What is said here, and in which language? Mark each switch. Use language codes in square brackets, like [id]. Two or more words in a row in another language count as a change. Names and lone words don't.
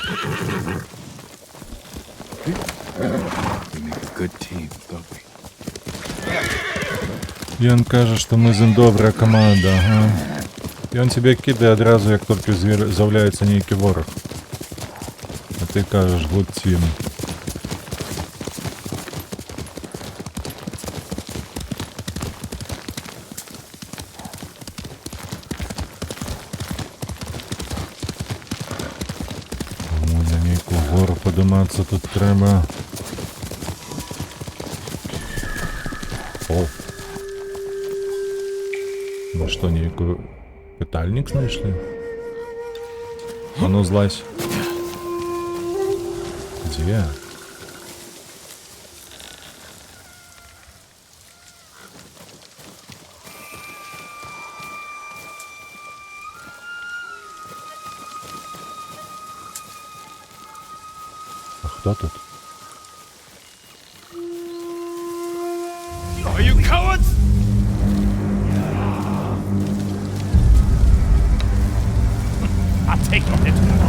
[be] Ён кажа, што мы з ім добрая каманда, ага. Ён цябе кідае адразу, як толькі з'яўляецца нейкі вораг. А ты кажаш, [en] good team. [be] На нейкую гору падымацца тут трэба. О! [ru] Ну что, некую пытальник знайшли? А ну злазь. Где? А кто тут? [en] Are you cowards? I'll take your head.